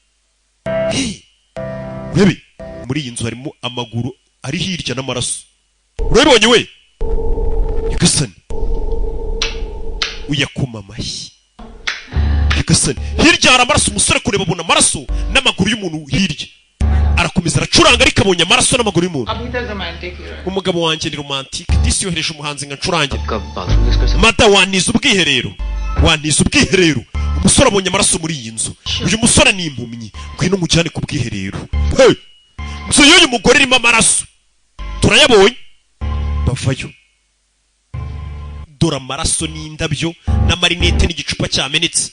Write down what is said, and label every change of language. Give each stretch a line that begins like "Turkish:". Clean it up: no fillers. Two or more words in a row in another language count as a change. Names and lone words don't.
Kinyarwanda: Urebe muri iyi nzu harimo amaguru ari hirya n'amaraso. Urabibonye we? Yagasani. Uyakoma amashyi. Yagasani. Hirya hari amaraso umusore kureba abona amaraso n'amaguru y'umuntu hirya. Arakomeza aracuranga ariko abonye amaraso n'amaguru y'umuntu.
Hindi: अभी तक रोमांटिक ही रहा.
Kinyarwanda: Umugabo wanjye ni romantic. Disi yohereje umuhanzi nga ncurangira.
Hindi: आपका
English: bathroom use
Hindi: कर सकते
Kinyarwanda: Mada waniza ubwiherero. Waniza ubwiherero. Umusore abonye amaraso muri iyi nzu. Uyu musore ni impumyi. Kwino mujyane ku bwiherero.
English: Hey!
Kinyarwanda: Nzu y'uyu mugore irimo amaraso. Turayabonye. Bavayo. Dora amaraso n'indabyo na marinette n'igicupa cyamenetse.